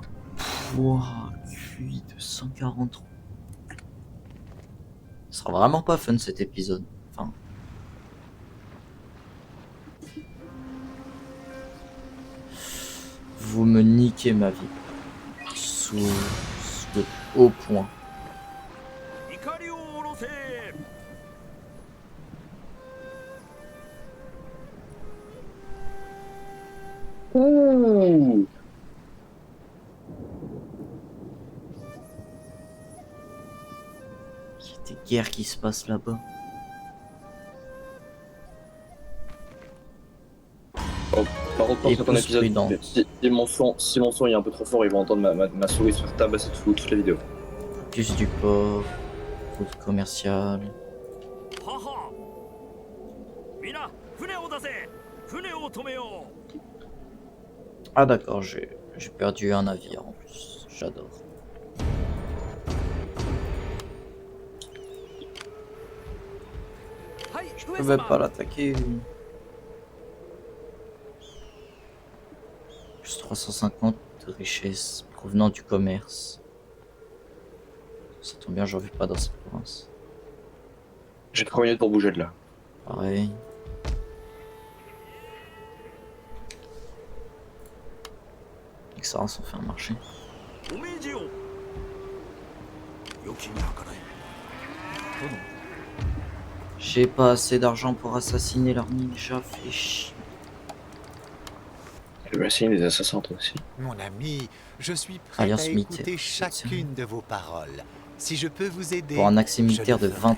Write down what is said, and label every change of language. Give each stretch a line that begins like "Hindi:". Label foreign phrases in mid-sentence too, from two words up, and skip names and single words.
French: Wouah, QI de 143. Ce sera vraiment pas fun cet épisode. Enfin. Vous me niquez ma vie. Sous de haut point.
Japanese: 怒りを下ろせ。
French: Ouh. Il y a des guerres qui se passent là-bas. Par contre, pense Et à ton plus épisode. prudent. Si mon son est un peu trop fort, ils vont entendre ma souris se faire tabasser toute la vidéo. Plus du port. Route commerciale.
Japanese: はは。みんな、船を出せ。船を止めよう。
French: Ah d'accord, j'ai perdu un navire en plus. J'adore. Je pouvais pas l'attaquer. Plus 350 de richesse provenant du commerce. Ça tombe bien, j'en vis pas dans cette province. J'ai 3 minutes pour bouger de là. Pareil. Et que ça on fait un marché.
Japanese: お命じを。良きに計らえ。殿。
French: J'ai pas assez d'argent pour assassiner leur ninja, fait chier. Je vais essayer des assassins toi aussi. Mon ami, je suis prêt Alliance à militaire. écouter chacune de vos paroles. Si je peux vous aider, Pour un accès militaire je de le 20